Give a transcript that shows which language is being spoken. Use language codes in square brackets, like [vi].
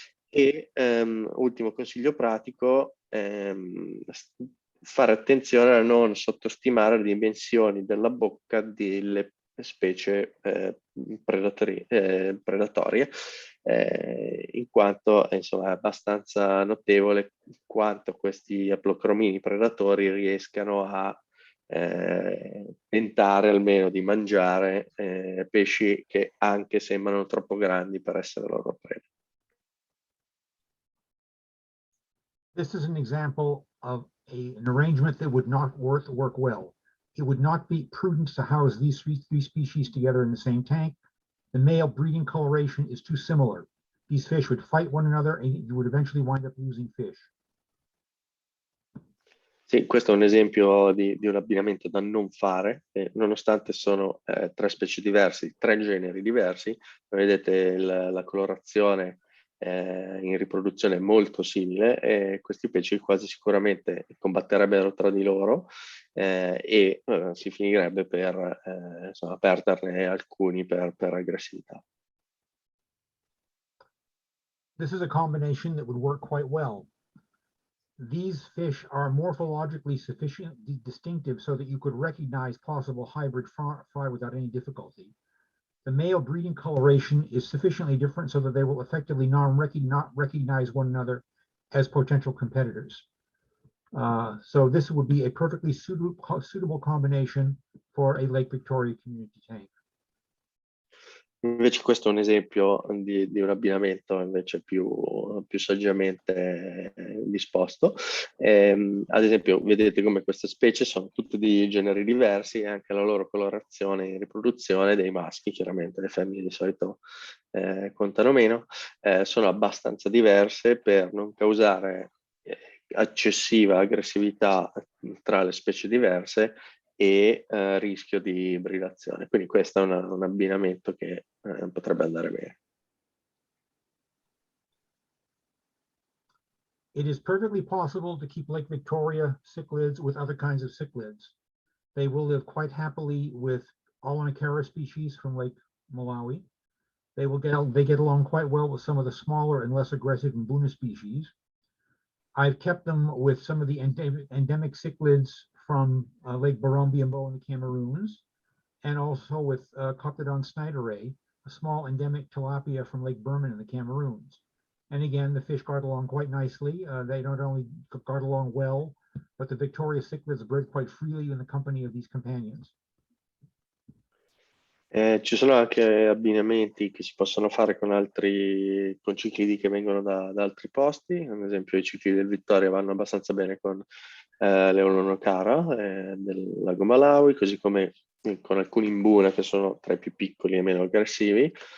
[it] E ultimo consiglio pratico, fare attenzione a non sottostimare le dimensioni della bocca delle specie predatorie, in quanto insomma, è abbastanza notevole quanto questi aplocromini predatori riescano a tentare almeno di mangiare pesci che anche sembrano troppo grandi per essere loro preda. [en] This is an example of an arrangement that would not work well. It would not be prudent to house these three species together in the same tank. The male breeding coloration is too similar. These fish would fight one another and you would eventually wind up losing fish. [it] Sì, questo è un esempio di un abbinamento da non fare, nonostante sono 3 specie diverse, 3 generi diversi, vedete la colorazione in riproduzione è molto simile e questi pesci quasi sicuramente combatterebbero tra di loro e si finirebbe per insomma, perderne alcuni per aggressività. [en] This is a combination that would work quite well. These fish are morphologically sufficiently distinctive so that you could recognize possible hybrid fry without any difficulty. The male breeding coloration is sufficiently different so that they will effectively not recognize one another as potential competitors. So this would be a perfectly suitable combination for a Lake Victoria community tank. [it] Invece questo è un esempio di un abbinamento invece più saggiamente disposto. Ad esempio, vedete come queste specie sono tutte di generi diversi e anche la loro colorazione in riproduzione dei maschi, chiaramente le femmine di solito contano meno, sono abbastanza diverse per non causare eccessiva aggressività tra le specie diverse e rischio di ibridazione. Quindi questo è un abbinamento che potrebbe andare bene. [en] It is perfectly possible to keep Lake Victoria cichlids with other kinds of cichlids. They will live quite happily with Aulanicara species from Lake Malawi. They get along quite well with some of the smaller and less aggressive Mbuna species. I've kept them with some of the endemic cichlids from Lake Barombiambo in the Cameroons, and also with Cocodon snyderae, a small endemic tilapia from Lake Berman in the Cameroons. And again, the fish got along quite nicely. They not only got along well, but the Victoria cichlids bred quite freely in the company of these companions. [it] Ci sono anche abbinamenti che si possono fare con ciclidi che vengono da altri posti, ad esempio i ciclidi del Vittoria vanno abbastanza bene con l'Eulanocara del lago Malawi, così come con alcuni Mbuna che sono tra i più piccoli e meno aggressivi,